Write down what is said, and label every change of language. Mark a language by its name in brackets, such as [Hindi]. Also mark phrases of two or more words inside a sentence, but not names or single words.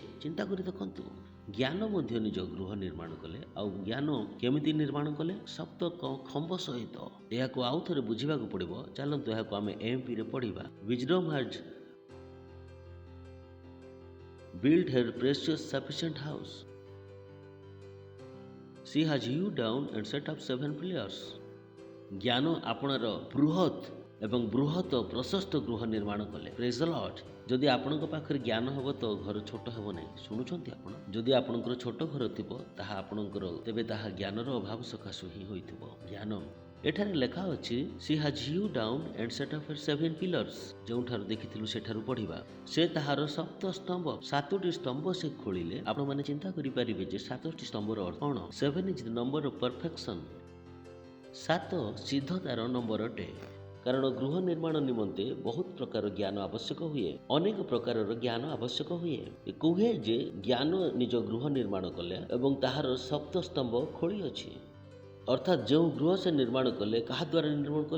[Odia] ଚିନ୍ତା କରି ଦେଖନ୍ତୁ, ଜ୍ଞାନ ମଧ୍ୟ ନିଜ ଗୃହ ନିର୍ମାଣ କଲେ। ଆଉ ଜ୍ଞାନ କେମିତି ନିର୍ମାଣ କଲେ? ସପ୍ତ ଖମ୍ବ ସହିତ। ଏହାକୁ ଆଉ ଥରେ ବୁଝିବାକୁ ପଡ଼ିବ। ଚାଲନ୍ତୁ ଏହାକୁ ଆମେ ଏମ୍ପିରେ ପଢ଼ିବା। [English] wisdom has built her precious sufficient house. She has hewed down and set up 7 pillars. [Odia] ଜ୍ଞାନ ଆପଣାର ବୃହତ୍ ଏବଂ ବୃହତ ପ୍ରଶସ୍ତ ଗୃହ ନିର୍ମାଣ କଲେ। [English] praise the Lord. [Odia] ଯଦି ଆପଣଙ୍କ ପାଖରେ ଜ୍ଞାନ ହେବ ତ ଘର ଛୋଟ ହେବ ନାହିଁ। ଶୁଣୁଛନ୍ତି ଆପଣ? ଯଦି ଆପଣଙ୍କର ଛୋଟ ଘର ଥିବ ତାହା ଆପଣଙ୍କର, ତେବେ ତାହା ଜ୍ଞାନର ଅଭାବ ସକାଶୁ ହିଁ ହୋଇଥିବ। ଜ୍ଞାନ ଏଠାରେ ଲେଖା ଅଛି, [English] she has hewed down and set up her 7 pillars. [Odia] ଯେଉଁଠାରୁ ଦେଖିଥିଲୁ ସେଠାରୁ ପଢ଼ିବା। ସେ ତାହାର ସପ୍ତ ସ୍ତମ୍ଭ, 7ଟି ସ୍ତମ୍ଭ ସେ ଖୋଳିଲେ। ଆପଣମାନେ ଚିନ୍ତା କରିପାରିବେ ଯେ 7ଟି ସ୍ତମ୍ଭର ଅର୍ଥ କ'ଣ? [English] 7 is the number of perfection. [Odia] 7 ସିଦ୍ଧତାର ନମ୍ବର ଅଟେ। କାରଣ ଗୃହ ନିର୍ମାଣ ନିମନ୍ତେ ବହୁତ ପ୍ରକାର ଜ୍ଞାନ ଆବଶ୍ୟକ ହୁଏ। ଅନେକ ପ୍ରକାରର ଜ୍ଞାନ ଆବଶ୍ୟକ ହୁଏ। କୁହେ ଯେ ଜ୍ଞାନ ନିଜ ଗୃହ ନିର୍ମାଣ କଲେ ଏବଂ ତାହାର ସପ୍ତ ସ୍ତମ୍ଭ ଖୋଳି ଅଛି। ଅର୍ଥାତ୍ ଯେଉଁ ଗୃହ ସେ ନିର୍ମାଣ କଲେ, କାହା ଦ୍ୱାରା ନିର୍ମାଣ କଲେ?